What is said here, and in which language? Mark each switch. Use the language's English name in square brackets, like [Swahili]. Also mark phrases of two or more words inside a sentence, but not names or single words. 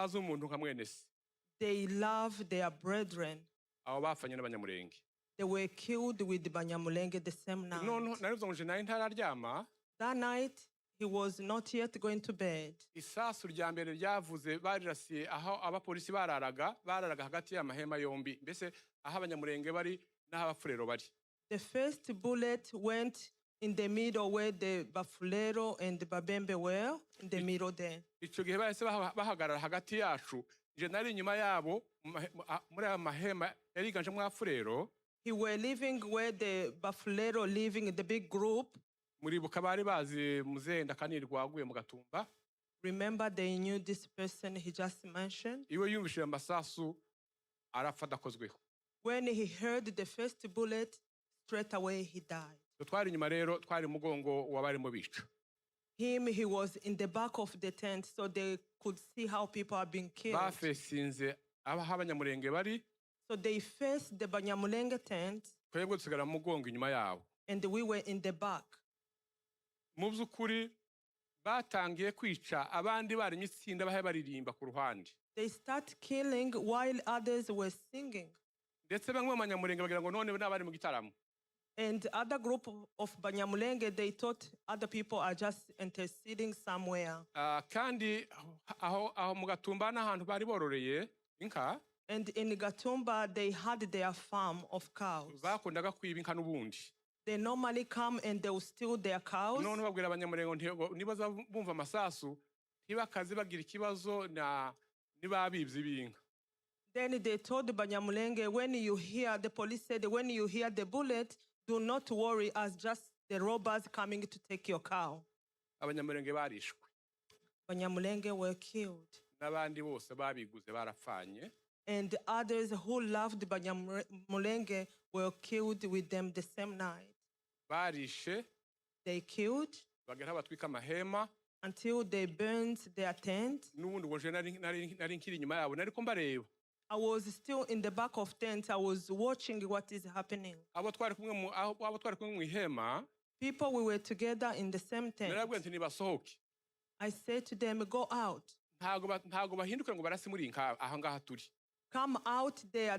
[English] They love their brethren. They were killed with the Banyamulenge the same night. That night, he was not yet going to bed. [Rundi] Isasu rya mbere ryavuze barirasiye aho abapolisi bararaga hagati y'amahema yombi mbese aho Abanyamulenge bari n'aho abafurero bari. [English] The first bullet went in the middle where the Bafulero and the Babembe were, in the middle there. [Rundi] Ico gihe bahise bahagarara hagati yacu je nari inyuma yabo muri aya mahema yariganjemo abafurero. [English] He were living where the Bafulero living in the big group. [Rundi] Muribuka bari bazi Muzenda Kanirwa aguye mu Gatumba. [English] Remember they knew this person he just mentioned. [Rundi] Iwe yumvishije amasasu arapfa dakozweho. [English] When he heard the first bullet, straight away he died. [Rundi] Twari inyuma rero twari mugongo wabarimo bica. [English] He was in the back of the tent so they could see how people are being killed. [Rundi] Bafesinze Abanyamulenge bari. [English] So they faced the Banyamulenge tent. [Rundi] Twebwe dusigara mugongo inyuma yabo. [English] And we were in the back. [Rundi] Mu by'ukuri batangiye kwica abandi bari imitsinda bahe baririmba ku ruhande. [English] They start killing while others were singing. [Rundi] Ndetse bamwe mu Banyamulenge bagira ngo none n'abari mu gitaramo. [English] And other group of Banyamulenge, they thought other people are just interceding somewhere. [Rundi] Kandi aho mu Gatumba n'ahantu bari bororeye inka. [English] And in Gatumba they had their farm of cows. [Rundi] Bakundaga kwiba inka n'ubundi. [English] They normally come and they will steal their cows. [Rundi] None babwira Abanyamulenge nibaza bumva amasasu ntibakaze bagira ikibazo nibabibye binka. [English] Then they told the Banyamulenge, when you hear, the police said, when you hear the bullet, do not worry, as just the robbers coming to take your cow. [Rundi] Abanyamulenge barishwe. [English] Banyamulenge were killed. [Rundi] N'abandi bose babiguze barapfanye. [English] And others who loved Banyamulenge were killed with them the same night. [Rundi] Barishe. [English] They killed. [Rundi] Bagera batwika amahema. [English] Until they burned their tent. [Rundi] N'ubundi ngo je nari nkiri inyuma yabo nariko mbareba. [English] I was still in the back of tent. I was watching what is happening. People, we were together in the same tent. I said to them, go out. Come out there.